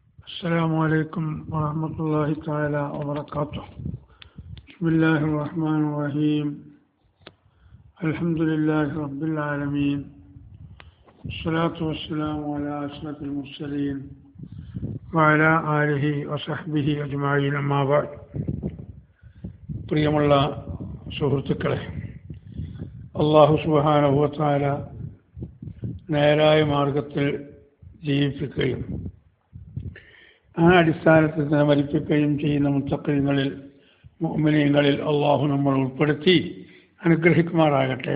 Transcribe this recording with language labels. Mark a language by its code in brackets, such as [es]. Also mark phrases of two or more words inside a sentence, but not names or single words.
[ar] السلام عليكم ورحمة الله تعالى وبركاته. بسم الله الرحمن الرحيم. الحمد لله رب العالمين، والصلاة والسلام على أشرف المرسلين وعلى آله وصحبه أجمعين. أما بعد. [ml] പ്രിയമുള്ള സുഹൃത്തുക്കളെ, അല്ലാഹു [ar] سبحانه وتعالى [ml] നേരായ മാർഗത്തിൽ ജീവിപ്പിക്കുകയും ആ അടിസ്ഥാനത്തിൽ തന്നെ മരിപ്പിക്കുകയും ചെയ്യുന്ന മുത്തഖീങ്ങളിൽ മുഅ്മിനീങ്ങളിൽ അള്ളാഹു നമ്മൾ ഉൾപ്പെടുത്തി അനുഗ്രഹിക്കുമാറാകട്ടെ.